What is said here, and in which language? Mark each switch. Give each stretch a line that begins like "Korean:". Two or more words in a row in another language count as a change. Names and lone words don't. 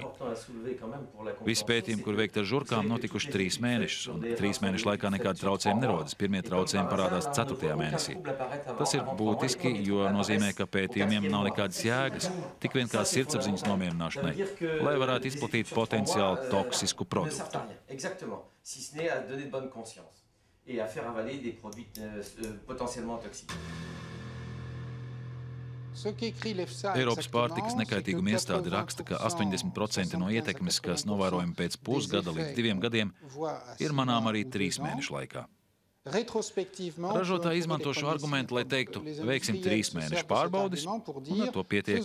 Latvian: Visi pētījumi, kur veikti ar žurkām, notikuši 3 mēnešus, un 3 mēnešu laikā nekāda traucējuma nerodas. Pirmie traucējumi parādās 4. mēnesī. Tas ir būtiski, jo nozīmē, ka pētījumiem nav nekādas jēgas, tik vien kā sirdsapziņas nomierināšanai, lai varētu izplatīt potenciāli toksisku produktu.
French: Et à faire avaler des produits potentiellement toxiques.
Latvian: Eiropas pārtikas nekaitīguma iestāde raksta, ka 80% no ietekmes, kas novērojama pēc pusgada līdz 2 gadiem, ir manām arī 3 mēnešu laikā. Ražotāji izmanto šo argumentu, lai teiktu, veiksim 3 mēnešu pārbaudes, un ar to pietiek.